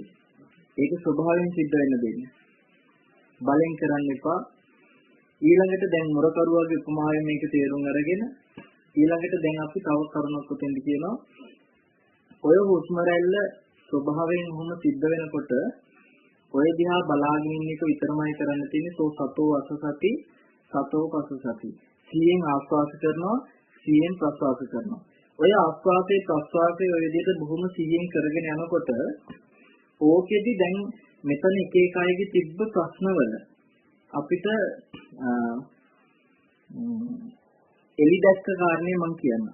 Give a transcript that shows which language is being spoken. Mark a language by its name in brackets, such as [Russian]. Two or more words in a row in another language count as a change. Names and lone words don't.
[Sinhala] ඒක ස්වභාවයෙන් සිද්ධ වෙන්න දෙන්න. බලෙන් කරන්න එපා. ඊළඟට දැන් මුරකරුවාගේ උපමාවෙන් මේක තේරුම් අරගෙන ඊළඟට දැන් අපි තව කරුණක් උතෙන්ද කියනවා. ඔය හුස්ම රැල්ල ස්වභාවයෙන් වුණ සිද්ධ වෙනකොට ඔය දිහා බලාගෙන ඉන්න එක විතරමයි කරන්න තියෙන්නේ. [Pali] සෝ සතෝ අසසති සතෝ පසසති. [Sinhala] සියෙන් ආස්වාද කරනවා, සියෙන් ප්‍රස්වාද කරනවා. ඔය ආස්වාදයේ ප්‍රස්වාදයේ ඔය විදිහට බොහොම සියෙන් කරගෙන යනකොට ඕකෙදි දැන් මෙතන එක එක අයගේ තිබ්බ ප්‍රශ්නවල අපිට එලි දැක්ක කාරණේ මම කියන්නම්.